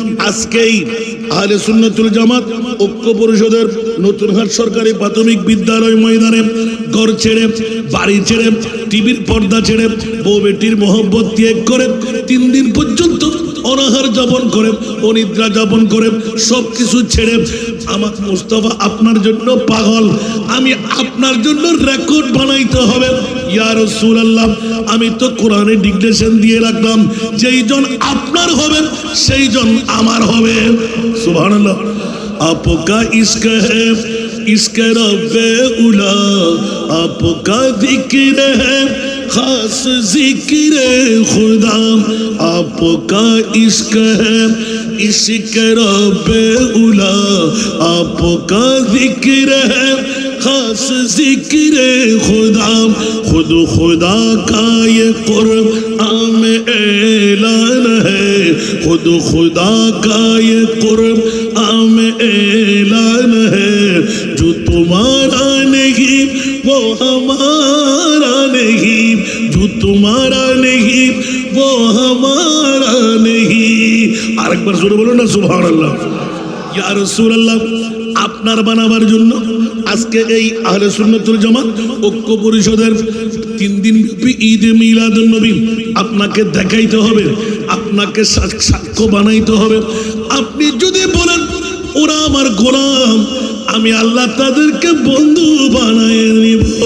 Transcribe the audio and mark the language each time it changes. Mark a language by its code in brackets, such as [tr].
[bn] আজকেই আহলে সুন্নাতুল জামাত ঐক্য পরিষদের নতুনহাট সরকারি প্রাথমিক বিদ্যালয় ময়দানে ঘর ছেড়ে, বাড়ি ছেড়ে, টিভির পর্দা ছেড়ে, বউ বেটির মহব্বত ত্যাগ করে 3 দিন পর্যন্ত অনাহার যাপন করে, অনিদ্রা যাপন করে, সবকিছু ছেড়ে আমার মুস্তাফা আপনার জন্য পাগল। আমি আপনার জন্য রেকর্ড বানাইতে হবে। ইয়া রাসূলুল্লাহ, আমি তো কোরআনে ডিক্লেরেশন দিয়ে রাখলাম, যেই জন আপনার হবে সেই জন আমার হবে। সুবহানাল্লাহ। [hi] आपका इश्क है इश्क रब्बे उला, आपका जिक्र है खास जिक्र खुदा, आपका इश्क है इश्क रब्बे उला, आपका जिक्र है खास जिक्र खुदा, खुद खुदा का ये कुरान में ऐलान है, खुद खुदा का ये कुरान में ऐलान है, जो तुम्हारा नहीं वो हमारा नहीं, जो तुम्हारा नहीं वो हमारा नहीं। [bn] আরেকবার জোরে বলুন না সুবহানাল্লাহ। ইয়া রাসূলুল্লাহ, আপনার বানাবার জন্য আজকে এই আহলে সুন্নাতুল জামাত ঐক্য পরিষদের 3 দিন ব্যাপী ঈদে মিলাদুন নবী আপনাকে দেখাইতে হবে, আপনাকে সাক্ষ্য বানাইতে হবে। আপনি যদি বলেন ওরা আমার গোলাম, আমি আল্লাহ তাদেরকে বন্ধু বানায় নিব।